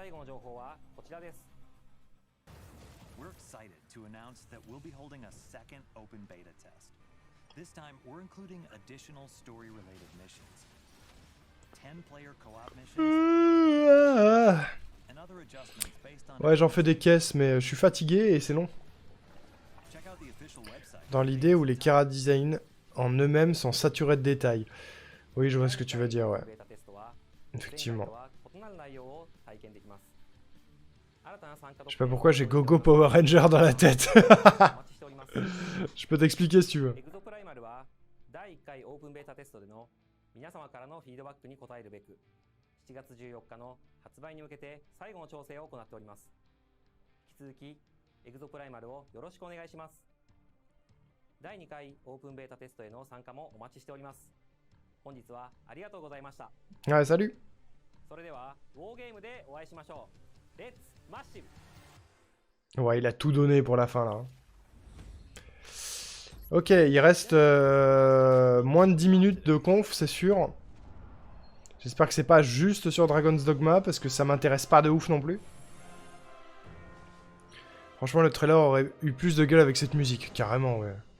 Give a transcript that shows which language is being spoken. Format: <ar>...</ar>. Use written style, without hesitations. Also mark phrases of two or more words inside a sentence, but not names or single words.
<en>We're excited to announce that we'll be holding a second open beta test. This time, we're including additional story-related missions. 10-player co-op missions. And other adjustments based on...</en> <fr>Ouais, j'en fais des caisses, mais je suis fatigué et c'est long.</fr> <en>Check out the official website.</en> <fr>Dans l'idée où les chara design en eux-mêmes sont saturés de détails. Oui, je vois ce que tu veux dire, ouais. Effectivement. Je sais pas pourquoi j'ai Gogo Power Ranger dans la tête. Je peux t'expliquer si tu veux.</fr> <ja>皆様からのフィードバックに応えるべく、7月14日の発売に向けて最後の調整を行っております。引き続き、エグゾプライマルをよろしくお願いします。第2回オープンベータテストへの参加もお待ちしております。本日はありがとうございました。</ja> <fr>Ouais, salut.</fr> <ja>それでは、ウォーゲームでお会いしましょう。</ja> <en>Let's Massive.</en> <fr>Ouais, il a tout donné pour la fin là. Ok, il reste moins de 10 minutes de conf, c'est sûr. J'espère que c'est pas juste sur Dragon's Dogma, parce que ça m'intéresse pas de ouf non plus. Franchement, le trailer aurait eu plus de gueule avec cette musique, carrément, ouais.</fr>